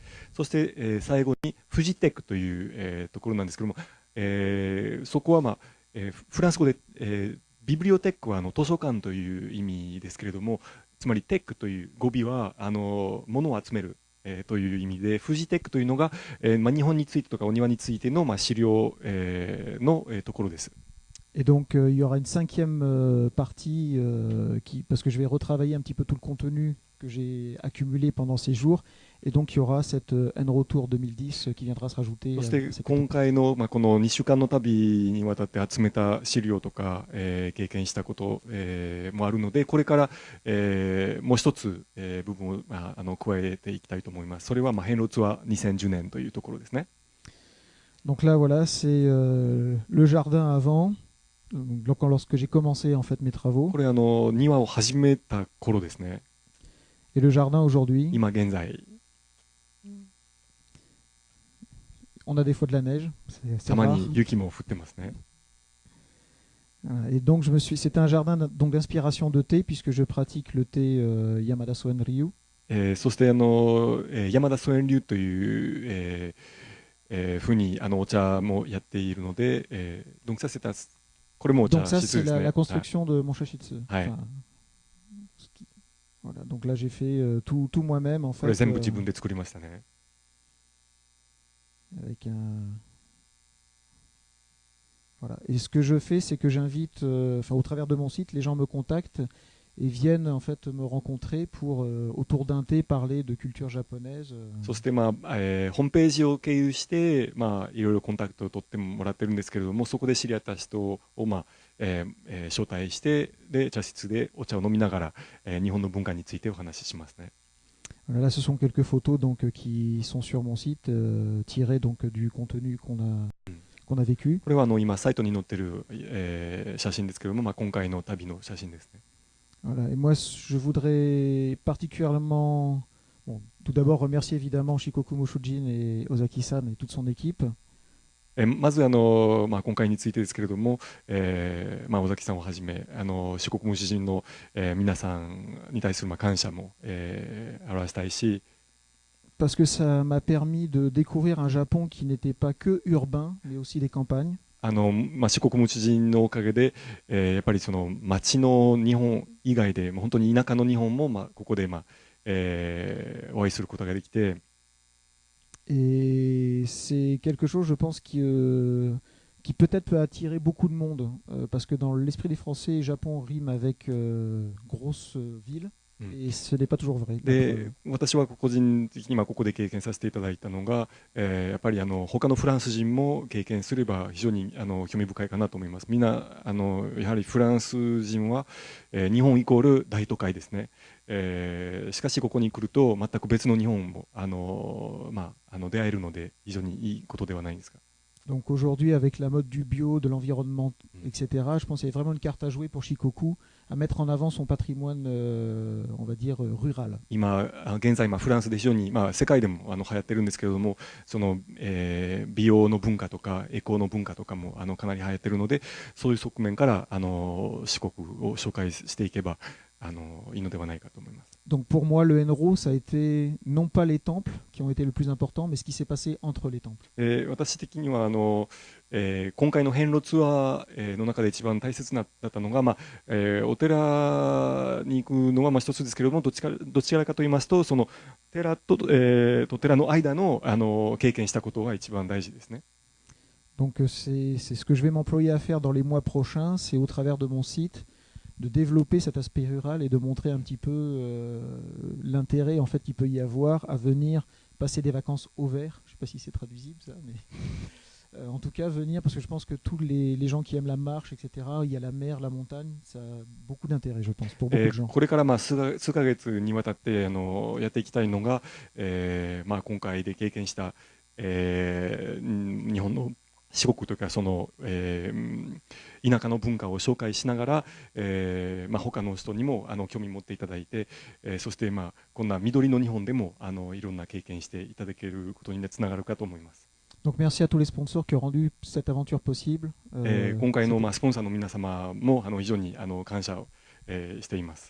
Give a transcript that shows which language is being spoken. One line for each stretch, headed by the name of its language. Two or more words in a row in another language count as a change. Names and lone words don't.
Japanese: そして、最後にフジテックという、ところなんですけども、そこは、まあフランス語で、ビブリオテックは図書館という意味ですけれども、つまりテックという語尾は物を集める、という意味で、フジテックというのが、まあ、日本についてとかお庭についての、まあ、資料、の、ところです。
French: Et donc il y aura une 5e partie parce que je vais retravailler un petit peu tout le contenu que j'ai accumulé pendant ces jours. Et donc il y aura cette N-Retour 2010 qui viendra se rajouter.
Japanese: そして今回の、まあ、この2週間の旅にわたって集めた資料とか、経験したこと、もあるので、これから、もう一つ、部分を、まあ、加えていきたいと思います。それは、まあ、遍路ツアー2010年というところですね。
French: Donc là voilà, c'est le jardin avant. Donc, lorsque j'ai commencé en fait mes travaux.
Japanese: これ庭を始めた頃ですね。
French: Et le jardin aujourd'hui.
Japanese: 今現在。
French: On a des fois de la neige. C'est
Japanese: たまに雪も降ってますね。
French: Et donc c'est un jardin donc d'inspiration de thé puisque je pratique le thé Yamada Soen Ryu.
Japanese: そして山田ソエン流という、ふうにお茶もやっているので、
French: donc ça c'est un Donc ça c'est la construction de mon shashitsu. Enfin, voilà, donc là j'ai fait tout moi-même en fait.
Japanese: これ全部自分で作りましたね。
French: Avec un voilà. Et ce que je fais, c'est que j'invite, enfin au travers de mon site, les gens me contactent et viennent en fait me rencontrer pour autour d'un thé parler de culture japonaise.
Japanese: そしてまあ、ホームページを経由してまあいろいろコンタクトを取ってもらってるんですけれども、そこで知り合った人をまあ、招待してで茶室でお茶を飲みながら、日本の文化についてお話ししますね。
French: Voilà, là, ce sont quelques photos donc qui sont sur mon site, tirées donc du contenu qu'on a vécu.
Japanese: これは今サイトに載ってる、写真ですけれども、まあ今回の旅の写真ですね。
French: Voilà. Et moi, je voudrais particulièrement, bon, tout d'abord remercier évidemment Shikoku Mushujin et Ozaki-san et toute son équipe.
Japanese: まずまあ、今回についてですけれども、まあ、尾崎さんをはじめ四国無主人の、皆さんに対するまあ感謝も、表したいし、
French: Parce que ça m'a permis de découvrir un Japon qui n'était pas que urbain, mais aussi des campagnes.
Japanese: まあ、四国無主人のおかげで、やっぱりその町の日本以外でもう本当に田舎の日本も、まあ、ここで、まあお会いすることができて。
French: Et c'est quelque chose, je pense, qui peut-être peut attirer beaucoup de monde, parce que dans l'esprit des Français, Japon rime avec grosse ville, et ce n'est pas toujours vrai.
Japanese: で、私は個人的にここで経験させていただいたのが、やっぱり他のフランス人も経験すれば非常に興味深いかなと思います。みんなやはりフランス人は、日本イコール大都会ですね。しかしここに来ると全く別の日本もまあ、出会えるので非常にいいことではないですか。
French: Donc aujourd'hui, avec la mode du bio, de l'environnement, etc., je pense qu'il y a vraiment une carte à jouer pour Shikoku, à mettre en avant son patrimoine, on va dire, rural.
Japanese: 現在、フランスで非常に、まあ、世界でも流行ってるんですけれども、その美容の文化とかエコの文化とかもかなり流行ってるので、そういう側面から四国を紹介していけばいいのではないかと思います。
French: Donc pour moi, le Enro, ça a été non pas les temples qui ont été le plus important, mais ce qui s'est passé entre les temples.
Japanese: 私的には今回の遍路ツアーの中で一番大切だったのが、お寺に行くのは一つですけれども、どちらかと言いますと、その寺と、寺の間の、経験したことが一番大事ですね。
French: Donc c'est ce que je vais m'employer à faire dans les mois prochains, c'est au travers de mon site de développer cet aspect rural et de montrer un petit peu l'intérêt en fait qu'il peut y avoir à venir passer des vacances au vert. Je ne sais pas si c'est traduisible ça, mais en tout cas venir parce que je pense que tous les gens qui aiment la marche, etc. Il y a la mer, la montagne, ça a beaucoup d'intérêt, je pense, pour beaucoup de gens.
Japanese: これから数ヶ月にわたってやっていきたいのが、今回で経験した、日本の四国というかその、田舎の文化を紹介しながら、他の人にも興味持っていただいて、そして、こんな緑の日本でもいろんな経験していただけることにつながるかと思います。
French: Donc merci à tous les sponsors qui ont rendu cette aventure possible.
Japanese: 今回のスポンサーの皆様も非常に感謝をしています。